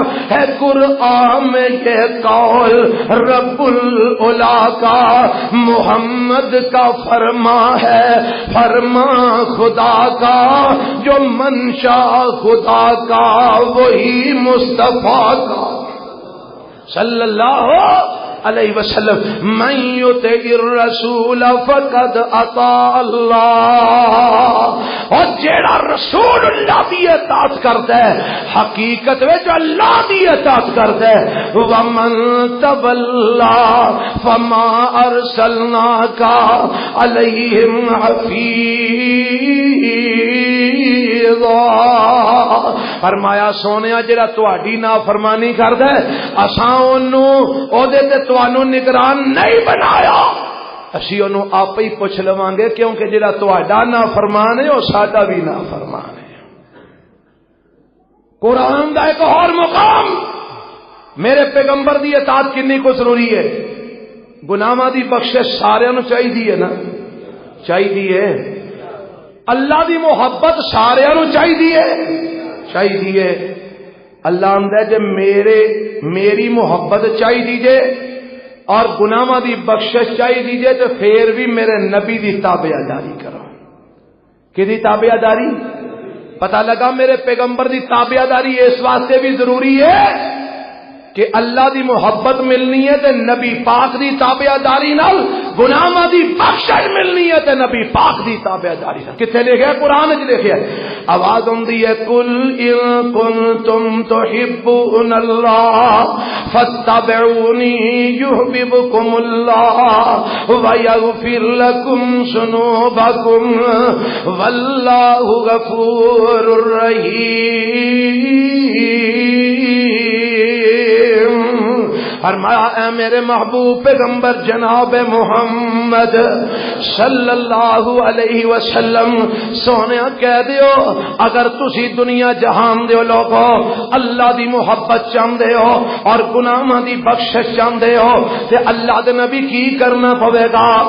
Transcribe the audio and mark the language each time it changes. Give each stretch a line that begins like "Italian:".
Urdu: ہے قرآن میں یہ قول رب العلا کا. محمد کا فرما ہے، فرما خدا کا جو منشا خدا کا وہی مصطفیٰ کا صلی اللہ علیہ وسلم.
Arabic: من یطع الرسول فقد اطاع اللہ.
Punjabi: اور جیڑا رسول اللہ دی اطاعت کرتا ہے حقیقت وچ اللہ دی اطاعت کرتا ہے.
Arabic: ومن تولا فما ارسلناک علیہم حفیظا.
Punjabi: فرمایا سونیا جڑا تہاڈی نافرمانی کردا ہے اساں اونوں او دے تے تانوں نگران نہیں بنایا، اسی انہوں آپ ہی پوچھ لواں گے کیونکہ جڑا تہاڈا نافرمان ہے وہ ساڈا بھی نافرمان ہے. قرآن دا ایک اور مقام میرے پیغمبر دی اطاعت کنی کو ضروری ہے. گناہاں دی بخشش سارے نوں چاہیے نا، چاہیے. اللہ دی محبت سارے نوں چاہیے. اللہ آندا ہے جے میری محبت چاہیے اور گناہاں دی بخشش چاہیے تو پھر بھی میرے نبی دی تابعداری کرو. کدی تابعداری؟ پتہ لگا میرے پیغمبر دی تابعداری اس واسطے بھی ضروری ہے کہ اللہ دی محبت ملنی ہے تے نبی پاک دی تابعداری نال گناہاں دی بخشش ملنی ہے تے نبی پاک دی تابعداری نال. کتے لکھیا ہے؟ قرآن وچ لکھیا ہے. آواز ہوندی ہے
Arabic: قل ان کنتم تحبون اللہ فاتبعونی یحببکم اللہ ویغفر لکم ذنوبکم واللہ غفور رحیم.
Punjabi: فرمایا اے میرے محبوب پیغمبر جناب محمد صلی اللہ علیہ وسلم سونیا کہہ دیو اگر تسی دنیا جہان دیو لوگو اللہ دی محبت چاہندے ہو اور گناہاں دی بخشش چاہندے ہو تے اللہ دے نبی کی کرنا پوے گا.